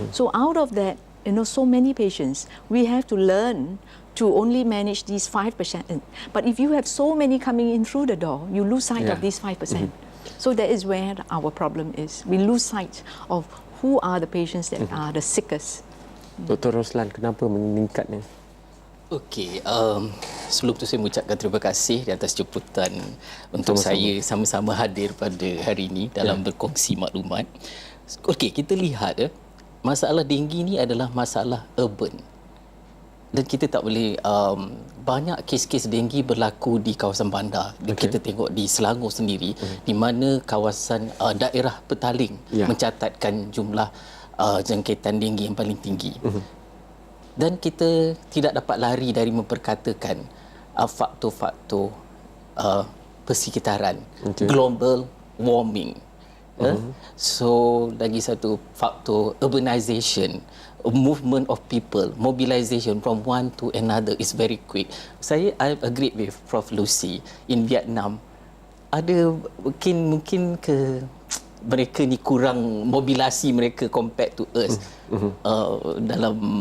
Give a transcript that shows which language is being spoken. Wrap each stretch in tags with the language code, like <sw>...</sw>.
<en>So out of that, so many patients, we have to learn to only manage these 5%. But if you have so many coming in through the door, you lose sight of these 5%. So that is where our problem is. We lose sight of who are the patients that are the sickest. Dr.</en> <ms>Roslan, kenapa meningkatnya? Okey, sebelum tu saya mengucapkan terima kasih di atas jemputan untuk saya sama-sama hadir pada hari ini dalam berkongsi maklumat. Okey, kita lihat masalah dengue ni adalah masalah urban. Dan kita tak boleh, banyak kes-kes dengue berlaku di kawasan bandar. Kita tengok di Selangor sendiri, di mana kawasan daerah Petaling mencatatkan jumlah jangkitan dengue yang paling tinggi. Dan kita tidak dapat lari dari memperkatakan faktor-faktor persekitaran, global warming. So lagi satu faktor</ms> <en>urbanization, movement of people, mobilization from one to another is very quick. I agree with Prof. Lucy. In Vietnam</en> <ms>ada mungkin mereka ni kurang mobilasi mereka</ms> <en>compared to us</en> <ms>dalam</ms>